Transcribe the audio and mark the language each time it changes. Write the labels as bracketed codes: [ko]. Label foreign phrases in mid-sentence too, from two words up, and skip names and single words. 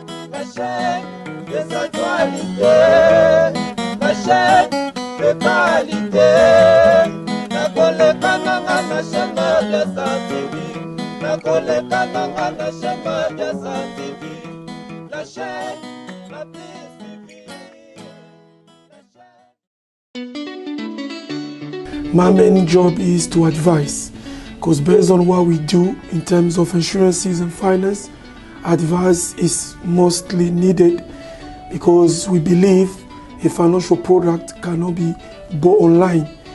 [fr] La chaîne des actualités, la chaîne de qualité. [ln] Nakoleka nanga na [fr] chaîne de Sa T V, [ln] nakoleka nanga na [fr] chaîne de Sa T V, la chaîne la plus suivie. La chaîne [en] My main job is to advise, 'cause based on what we do in terms of insurances and finance, advice is mostly needed, because we believe a financial product cannot be bought online.